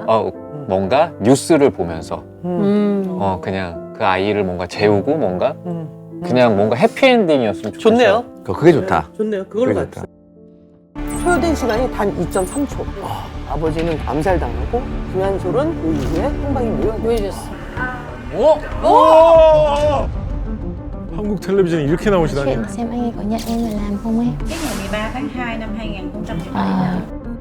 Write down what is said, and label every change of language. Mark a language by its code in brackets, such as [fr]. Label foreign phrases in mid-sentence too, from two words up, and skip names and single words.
[ko] 뭔가 뉴스를 보면서 그냥 그 아이를 뭔가 재우고 뭔가 그냥 뭔가 해피엔딩이었으면 좋겠어. 좋네요. 그게 좋다. 좋네요. 그걸로 갔다. 소요된 시간이 단 2.3초. 아버지는 암살당하고 김한솔은 그 이후에 행방이 묘해졌어. 한국 텔레비전에 이렇게 나오시다니. [vi] Chuyện xem anh ấy có nhận em vào làm không em? Cái ngày 13 tháng 2 năm 2013